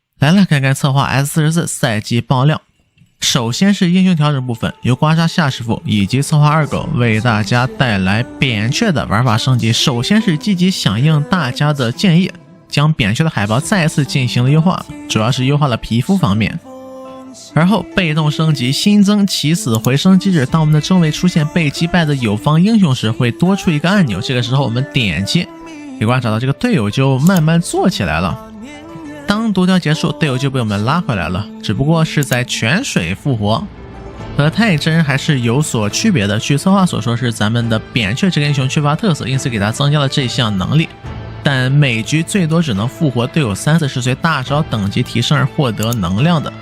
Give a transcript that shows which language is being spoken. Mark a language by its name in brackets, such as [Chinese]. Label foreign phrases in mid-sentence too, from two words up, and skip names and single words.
[Chinese] 來了，看看策劃 S44 赛季爆料。首先是英雄調整部分，由刮痧夏师傅以及策划二狗为大家带来扁鹊的玩法升级。首先是积极響應大家的建議，将扁鹊的海報再次進行了優化，主要是優化了皮膚方面。而後被動升级，新增起死回生机制，当我们的周围出现被击敗的友方英雄时，会多出一個按鈕，這個時候我們點擊，可以觀察到這個隊友就慢慢做起來了。當讀條結束，隊友就被我們拉回來了，只不過是在泉水復活，和太真還是有所區別的。據策劃所說，是咱們的扁鹊這個英雄缺乏特色，因此給他增加了這項能力，但每局最多只能復活隊友3次，是隨大招等級提升而獲得能量的。